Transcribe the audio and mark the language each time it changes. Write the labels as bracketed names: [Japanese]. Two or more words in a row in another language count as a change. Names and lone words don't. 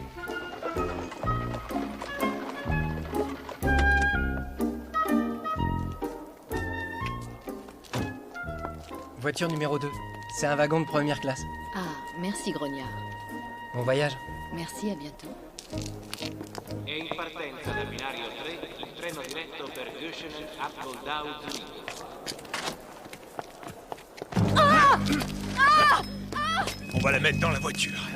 [French] Voiture numéro 2. C'est un wagon de première classe. Ah, merci, Grognard. Bon voyage. Merci, à bientôt. [Italian] È in partenza dal binario 3 il treno diretto per Göschenen Appeldau Zurich. [French] On va la mettre dans la voiture.